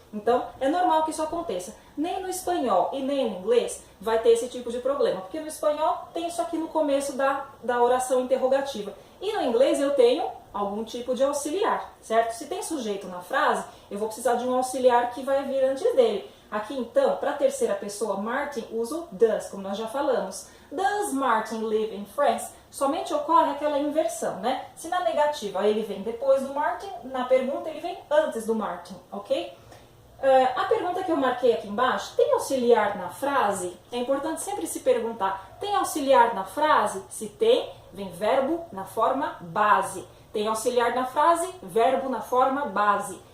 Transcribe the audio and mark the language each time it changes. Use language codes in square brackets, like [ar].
[pt] Então é normal que isso aconteça. Nem no espanhol e nem no inglês vai ter esse tipo de problema, porque no espanhol tem isso aqui no começo da oração interrogativa. E no inglês eu tenho algum tipo de auxiliar, certo? Se tem sujeito na frase, eu vou precisar de um auxiliar que vai vir antes dele. Aqui então, para a terceira pessoa, Martin, uso does, como nós já falamos. [en] Does Martin live in France? [pt] Somente ocorre aquela inversão, né? Se na negativa ele vem depois do Martin, na pergunta ele vem antes do Martin, ok? A pergunta que eu marquei aqui embaixo, tem auxiliar na frase? É importante sempre se perguntar, tem auxiliar na frase? Se tem, vem verbo na forma base. Tem auxiliar na frase, verbo na forma base.